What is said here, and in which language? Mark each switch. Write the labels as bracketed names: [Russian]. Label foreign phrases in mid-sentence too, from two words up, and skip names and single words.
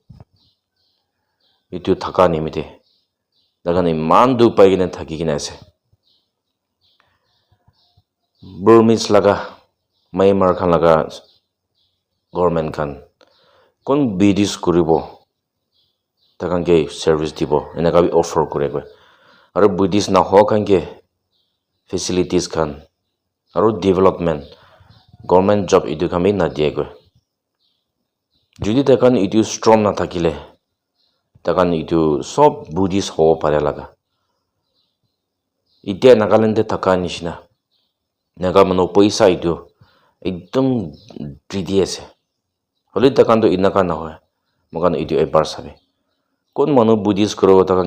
[Naga Pidgin] itu thaka nimide takhan iman du pai gine thaki gine ase Burmese laga Myanmar khan laga government khan kon bidis kuribo takhan ke service dibo enaka bi offer kore ko aru buddhist na ho khan ke facilities khan aru development [English] government job [Naga Pidgin] itu khan bi na die ko jodi takhan itu strong na thakile takhan itu sob buddhist ho pare laga itia Nagaland de thaka nishina naga mano paisa itu ekdom dridi ase holi takhan to inaka na hoy mokan itu ebar sabe kon manu buddhist koro takhan